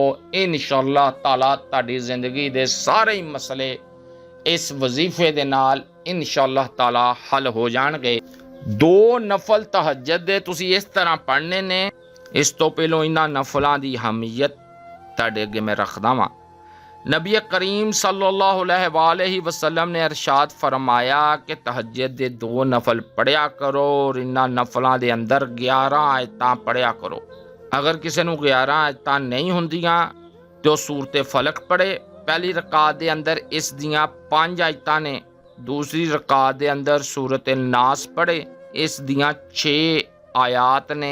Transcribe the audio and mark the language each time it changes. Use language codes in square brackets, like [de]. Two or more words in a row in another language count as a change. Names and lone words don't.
[ar] إن شاء الله تعالى [pa] تہاڈی زندگی دے سارے ہی مسلے اس وظیفے دے نال [ar] إن شاء الله تعالى [pa] حل ہو جانگے. 2 نفل تہجد دے تسیں اس طرح پڑھنے نے. اس تو پہلوں انہاں نفلوں کی اہمیت تہاڈے اگے میں رکھدا واں. نبی کریم [ar] صلى الله عليه وسلم [pa] نے ارشاد فرمایا کہ تہجد دے 2 نفل پڑھیا کرو اور انہاں نفلوں کے اندر 11 آیتاں پڑھیا کرو. اگر کسی نوں 11 آیتاں نہیں ہندیاں تو سورت فلق پڑھے. پہلی رکعت کے اندر اس دیاں 5 آیتاں نے، دوسری رکعت کے اندر سورت ناس پڑھے، اس دیاں 6 آیات نے.